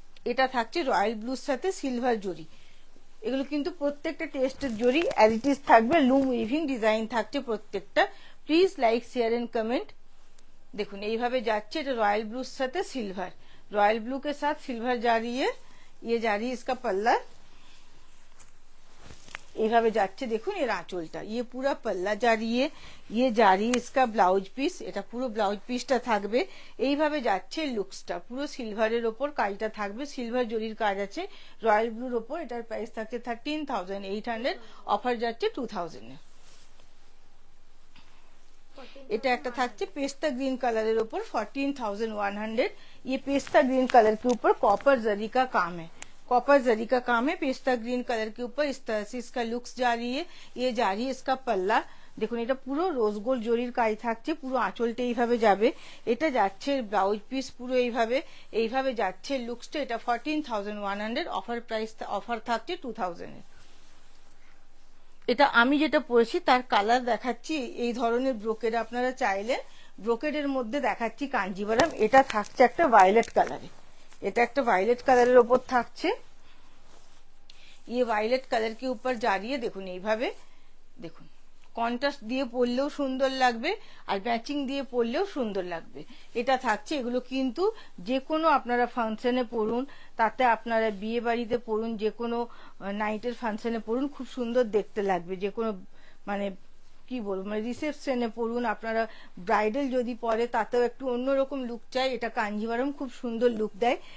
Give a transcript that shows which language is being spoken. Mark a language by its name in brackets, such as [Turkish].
[Bangla] এটা থাকছে রয়্যাল ব্লুর সাথে সিলভার জরি, এগুলো কিন্তু প্রত্যেকটা টেস্টের জরি অ্যাজ ইট ইজ থাকবে, লুম উইভিং ডিজাইন থাকছে প্রত্যেকটা। Please like share and comment. দেখুন এইভাবে যাচ্ছে, এটা রয়্যাল ব্লুর সাথে সিলভার, [Hindi] रॉयल ब्लू के साथ सिल्वर जा रही है। [Bangla] ये जा रही है इसका पल्ला, এইভাবে যাচ্ছে দেখুন এর আঁচলটা, ये पूरा पल्ला जा रही है। ये जा रही है इसका ब्लाउज पीस, এটা পুরো ব্লাউজ পিসটা থাকবে। এইভাবে যাচ্ছে লুকসটা, পুরো সিলভারের উপর কাজটা থাকবে, সিলভার জরির কাজ আছে রয়্যাল ব্লুর উপর। এটার প্রাইস থাকছে 13,800, অফার যাচ্ছে 2,000 এ। এটা একটা থাকছে [Hindi] पेस्ता ग्रीन कलर ऊपर 14,100। ये पेस्ता ग्रीन कलर के ऊपर कॉपर जरी का काम है, कॉपर जरी का काम है पेस्ता ग्रीन कलर के ऊपर। इस तरह से इसका लुक्स जा रही है। ये जा रही है इसका पल्ला, [Bangla] দেখুন এটা পুরো রোজ গোল্ড জরির কাজ থাকছে, পুরো আঁচলটা এইভাবে যাবে। এটা যাচ্ছে ব্লাউজ পিস পুরো এইভাবে যাচ্ছে লুকসটা। এটা 14,100, অফার প্রাইস, অফার থাকছে 2,000 এর। এটা আমি যেটা পরেছি তার কালার দেখাচ্ছি। এই ধরনের ব্রোকেড আপনারা চাইলে ব্রোকেডের মধ্যে দেখাচ্ছি কাঞ্জিভারাম। এটা থাকছে একটা ভায়োলেট কালারে, এটা একটা ভায়োলেট কালারের উপর থাকছে। [Hindi] ये वायलेट कलर के ऊपर जा रही है, [Bangla] দেখুন এইভাবে, দেখুন কন্ট্রাস্ট দিয়ে পরলেও সুন্দর লাগবে আর ম্যাচিং দিয়ে পরলেও সুন্দর লাগবে। এটা থাকছে, এগুলো কিন্তু যে কোনো আপনারা ফাংশনে পরুন, তাতে আপনারা বিয়ে বাড়িতে পরুন, যে কোনো নাইটের ফাংশনে পরুন, খুব সুন্দর দেখতে লাগবে। যে কোনো মানে কি বলবো, মানে রিসেপশনে পরুন, আপনারা ব্রাইডাল যদি পরে তাতেও একটু অন্যরকম লুক চাই, এটা কাঞ্জিভারম খুব সুন্দর লুক দেয়।